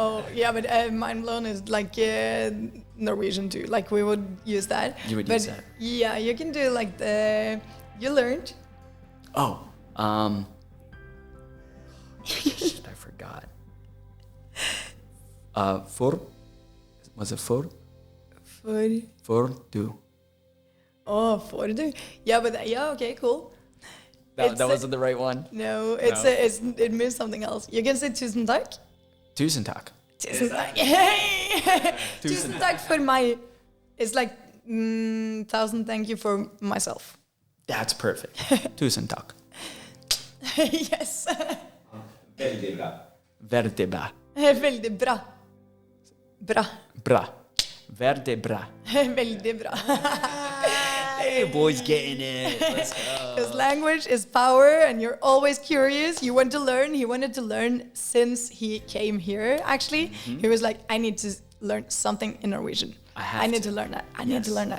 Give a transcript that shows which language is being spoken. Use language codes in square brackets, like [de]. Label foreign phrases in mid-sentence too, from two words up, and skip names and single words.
[en] Oh yeah, but mind blown is like Norwegian too. Like we would use that. You would but use that. Yeah, you can do like the you learned. Oh, shit, I forgot. For, was it for? [no] For du. Oh, for du. [en] Yeah, but yeah, okay, cool. That wasn't the right one. No, it means something else. You can say [no] tusen takk. Tusen takk. Tusen takk. Hey! Tusen takk for meg. [en] It's like thousand thank you for myself. That's perfect. [no] Tusen takk. [en] Yes. [no] Veldig bra. Veldig bra. Veldig bra. Bra. Bra. Veldig bra. Veldig bra. [en] Hey, boys getting it. Let's go. Because language is power and you're always curious. You want to learn. He wanted to learn since he came here, actually. He was like, I need to learn something in Norwegian. I need to learn that. I need to learn that.